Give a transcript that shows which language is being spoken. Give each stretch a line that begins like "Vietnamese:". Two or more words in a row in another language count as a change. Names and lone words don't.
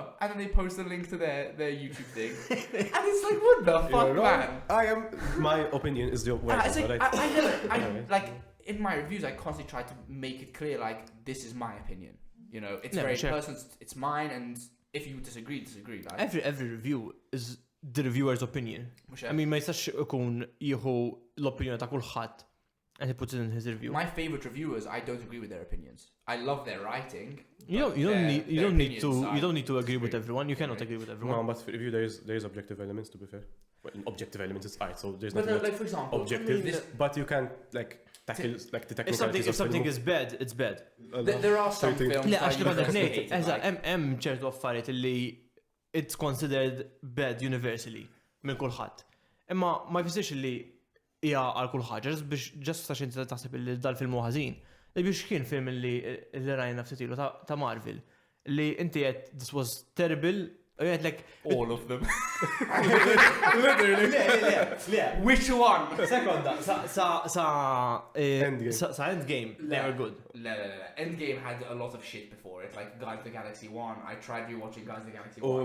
English: And then they post a link to their YouTube thing. And it's like, what the fuck, man? My opinion is the way. Like, in my reviews, I constantly try to make it clear, like, this is my opinion. You know, it's very personal, it's mine, and if you disagree. Like. Every review is the reviewer's opinion. I mean,
Maltese: ma jistax ikun jieħu l-opinjoni ta' kulħadd
English: and he puts it in his review. My favorite reviewers, I don't agree with their opinions. I love their writing. You don't need to agree with everyone. You cannot agree with everyone. No, but for review there is objective elements, to be fair. Well, objective elements is art, so there's not like for example, objective, but you can't like tackle like the technicalities. If something is bad, it's bad. There are some films.
Maltese: Le, għax li għandek ngħid, hemm ċertu affarijiet li
English: it's considered bad universally
Maltese: minn kulħadd. Imma ma jfissirx li hija għal kulħadd, just għax inti taħseb li dal-film huwa ħażin. Biex kien film li rajna ftit ilu ta' Marvel li inti qed
English: this was terrible. Like all of them. Literally. Yeah. Which one? Seconda. Endgame. They were good. Endgame had a lot of shit before it. Like Guardians of the Galaxy 1. I tried rewatching Guardians of the Galaxy 1.